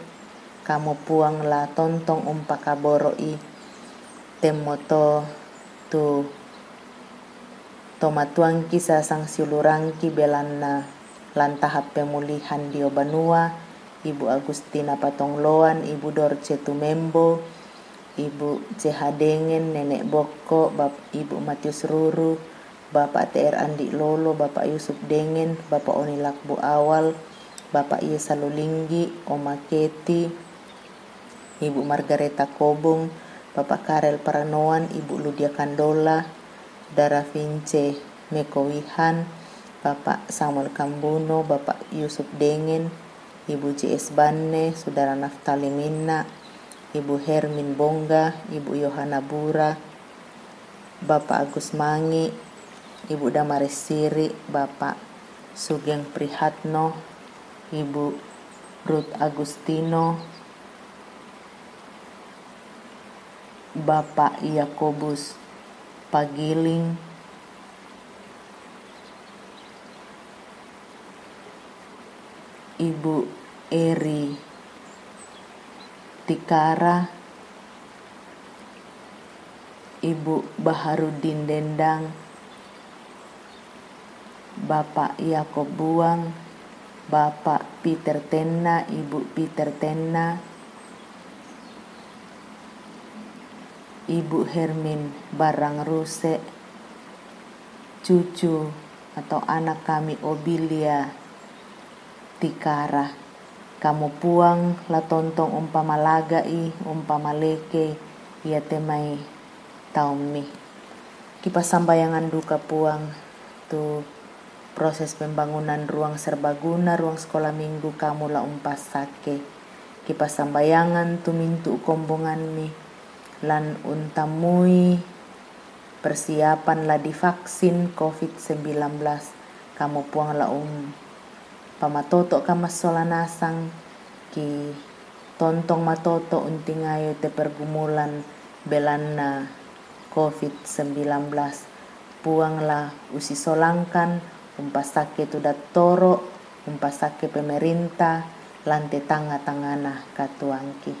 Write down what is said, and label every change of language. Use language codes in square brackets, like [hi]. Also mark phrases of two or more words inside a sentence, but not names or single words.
[sda] Kamu puanglah tontong kaboroi temoto tu tomatuangki sasang siulurangki belanna lantahap pemulihan dio Banua, Ibu Agustina Patongloan, Ibu Dorce Tumembo, Ibu CH Dengen, Nenek Boko, Ibu Matius Ruru, Bapak TR Andi Lolo, Bapak Yusuf Dengen, Bapak Oni Lakbu Awal, Bapak Iye Salulinggi, Oma Keti, Ibu Margareta Kobong, Bapak Karel Paranoan, Ibu Ludia Kandola, Dara Vince Mekowihan, Bapak Samuel Kambuno, Bapak Yusuf Dengen, Ibu JS Banne, Saudara Naftali Minna, Ibu Hermin Bongga, Ibu Yohana Bura, Bapak Agus Mangi, Ibu Damaris Siri, Bapak Sugeng Prihatno, Ibu Ruth Agustino, Bapak Yakobus Pagiling, Ibu Eri Tikara, Ibu Baharudin Dendang, Bapak Yakob Buang, Bapak Peter Tenna, Ibu Peter Tenna, Ibu Hermin Barang Ruse, cucu atau anak kami Obilia Tikara. Kamu puang la tontong umpama lagai, umpama leke, ia temai taumi. Kipas sambayangan duka puang tu [id] proses pembangunan ruang serbaguna, ruang sekolah minggu [sda] kamu la umpas sake. Kipas sambayangan tu mintu kombongan mi lan untamui persiapan la divaksin COVID-19. Kamu puang la pamatoto kamas solanasang ki tontong matoto untingayo te pergumulan belanna COVID-19. Puang la usi solangkan umpasake tu dattoro, umpasake pemerintah lante tanga-tangana katuangki.